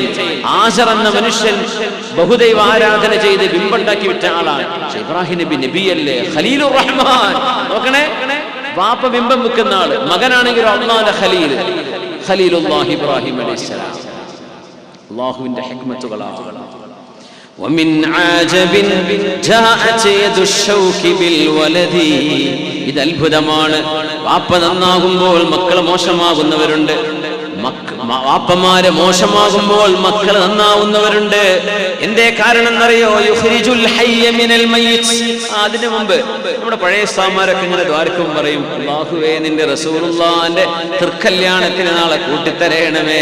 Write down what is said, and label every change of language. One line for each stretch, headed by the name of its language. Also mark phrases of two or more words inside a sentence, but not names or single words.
Malayalam: ആസർ എന്ന മനുഷ്യൻ ബഹുദൈവ ആരാധന ചെയ്ത് ബിംബുണ്ടാക്കി വിറ്റ ആളാണ്. പക്ഷേ ഇബ്രാഹിം നബി നബിയല്ലേ,
Arabic: خليل الرحمن.
Malayalam: നോക്കണേ, വാപ്പ ബിംബം വെക്കുന്ന ആള്, മകനാണെങ്കിൽ അല്ലാഹുവിന്റെ ഖലീൽ, ഖലീലുല്ലാഹി ഇബ്രാഹിം അലൈഹിസ്സലാം. അല്ലാഹുവിന്റെ ഹിക്മത്തുകളാണ്.
Arabic: ومن عجب جاءت يد الشوك بالولد.
Malayalam: ഇത് അത്ഭുതമാണ്. വാപ്പ നന്നാകുമ്പോൾ മക്കൾ മോശമാകുന്നവരുണ്ട്, വാപ്പമാര് മോശമാകുമ്പോൾ മക്കൾ നന്നാവുന്നവരുണ്ട്. എന്തേ കാരണം എന്നറിയോ?
Arabic: يخرج الحي من الميت.
Malayalam: അതിനു മുമ്പ് നമ്മുടെ പഴയ ഉസ്താദ്മാരൊക്കെ ഇങ്ങനെ ദ്വാരക്കും പറയും, അല്ലാഹുവേ നിന്റെ റസൂലുള്ളാഹിന്റെ തൃക്കല്യാണത്തിന് നാളെ കൂട്ടിത്തരേണമേ.